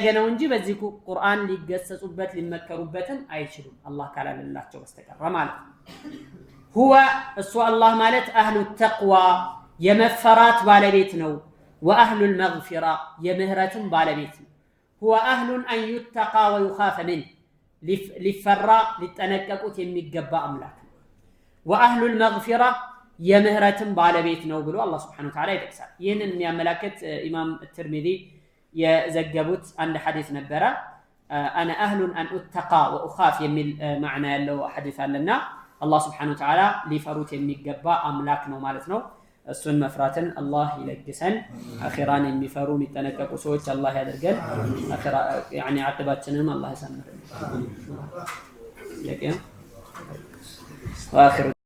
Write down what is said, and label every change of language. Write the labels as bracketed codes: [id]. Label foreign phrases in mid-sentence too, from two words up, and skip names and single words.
[am] ነው እንጂ በዚህ ቁርአን ሊገሰጹበት ሊመከሩበትን አይችሉም አላህ ካላለላቸው በስተቀር ማለት ነው። هو እሱ አላህ ማለት አህሉ ተቅዋ የመፈራት ባለቤት ነው። واهل المغفرة የምህረትም ባለቤት ነው። [ar] هو اهل ان يتقى ويخاف منه [am] ሊፈራ ሊጠነቀቁት የሚገባ አምላክ ነው። [ar] واهل المغفرة [am] የምህረትም ባለቤት ነው ብሎ አላህ [ar] سبحانه وتعالى [am] ይጠቅሳል። ይሄንን የሚያመላክት ኢማም ትርሚዚ የዘገቡት አንድ ሐዲስ ነበረ። [ar] انا اهل ان اتقى واخاف [am] የሚል ማዕና ያለው ሐዲስ አለና አላህ [ar] سبحانه وتعالى [am] ሊፈሩት የሚገባ አምላክ ነው ማለት ነው። እሱን መፍራትን አላህ ይለግሰን። አኺራን የሚፈሩ የሚጠነቀቁ ሰዎች አላህ ያደርገን። አኺራ አቅባችንንም አላህ ያሳምረን።